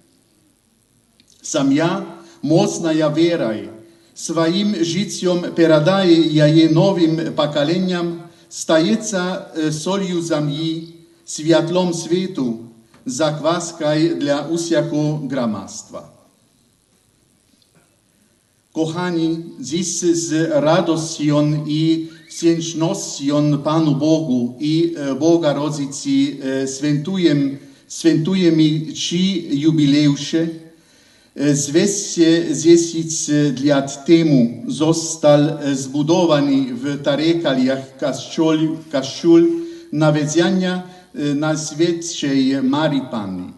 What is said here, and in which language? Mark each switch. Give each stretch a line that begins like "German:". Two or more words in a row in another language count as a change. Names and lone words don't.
Ukrainian: Сім'я, моцна вірою, своїм життям передає її новим поколінням, стається солью землі, світлом світу, закваскою для усякого громадства.
Polish: Kochani, dziś z radością i wdzięcznością Panu Bogu i Bogorodicy świętujemy ci jubileusze. 210 lat temu został zbudowany w Tarekaliach kościół Nawiedzenia Najświętszej Marii Panny.